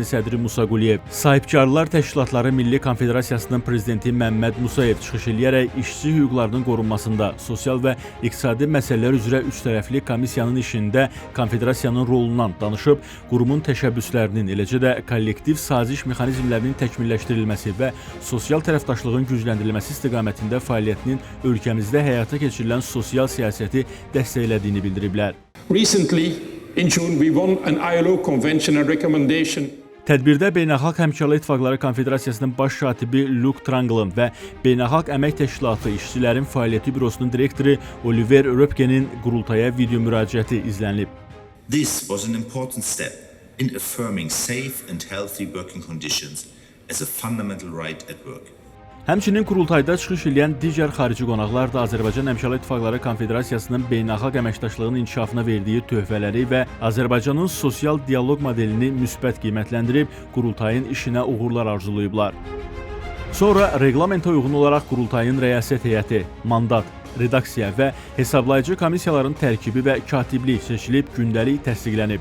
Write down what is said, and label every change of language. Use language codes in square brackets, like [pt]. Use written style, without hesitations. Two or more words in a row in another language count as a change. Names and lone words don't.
[az] sədri Musa Quliyev, Sahibkarlar Təşkilatları Milli Konfederasiyasının prezidenti Məmməd Musayev çıxış edərək işçi hüquqlarının qorunmasında, sosial və iqtisadi məsələlər üzrə üçtərəfli komissiyanın işində konfederasiyanın rolundan danışıb, qurumun təşəbbüslərinin, eləcə də kollektiv saziş mexanizmlərinin təkmilləşdirilməsi və sosial tərəfdaşlığın gücləndirilməsi istiqamətində fəaliyyətinin ölkəmizdə həyata keçirilən sosial siyasəti dəstəklədiyini bildiriblər. [en] Recently, in June, we won an ILO convention and recommendation. [az] Tədbirdə Beynəlxalq Həmkarlar İttifaqları Konfederasiyasının baş katibi Luke Tranglın və Beynəlxalq Əmək Təşkilatı İşçilərin Fəaliyyəti Bürosunun direktoru Oliver Röpkenin qurultaya video müraciəti izlənilib. [en] This was an important step in affirming safe and healthy working conditions as a fundamental right at work. [az] Həmçinin qurultayda çıxış edən digər xarici qonaqlar da Azərbaycan Əməkdaşlar İttifaqları Konfederasiyasının beynəlxalq əməkdaşlığının inkişafına verdiyi töhfələri və Azərbaycanın sosial dialoq modelini müsbət qiymətləndirib, qurultayın işinə uğurlar arzulayıblar. Sonra reqlamentə uyğun olaraq qurultayın rəyasət heyəti, mandat, redaksiya və hesablayıcı komissiyaların tərkibi və katiblik seçilib, gündəlik təsdiqlənib.